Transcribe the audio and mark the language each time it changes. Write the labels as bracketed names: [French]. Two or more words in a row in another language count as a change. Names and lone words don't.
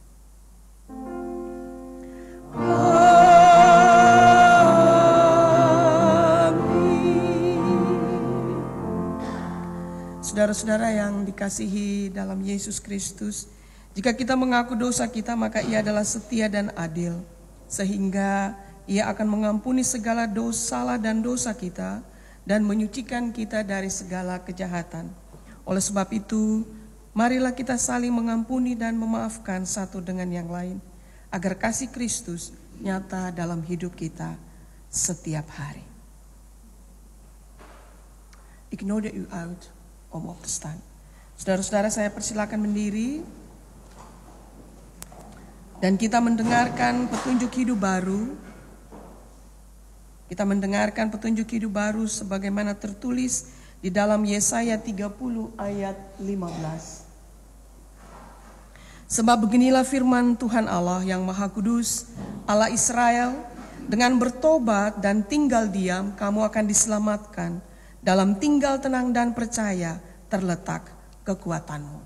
[Indonesian] Saudara-saudara yang dikasihi dalam Yesus Kristus, jika kita mengaku dosa kita, maka Ia adalah setia dan adil, sehingga Ia akan mengampuni segala salah dan dosa kita dan menyucikan kita dari segala kejahatan. Oleh sebab itu, marilah kita saling mengampuni dan memaafkan satu dengan yang lain, agar kasih Kristus nyata dalam hidup kita setiap hari. [Dutch] Ik nodig u uit om op te staan. [Indonesian] Saudara-saudara, saya persilakan berdiri dan kita mendengarkan petunjuk hidup baru. Kita mendengarkan petunjuk hidup baru sebagaimana tertulis di dalam Yesaya 30 ayat 15. Sebab beginilah firman Tuhan Allah yang Maha Kudus, Allah Israel, dengan bertobat dan tinggal diam, kamu akan diselamatkan. Dalam tinggal tenang dan percaya terletak kekuatanmu.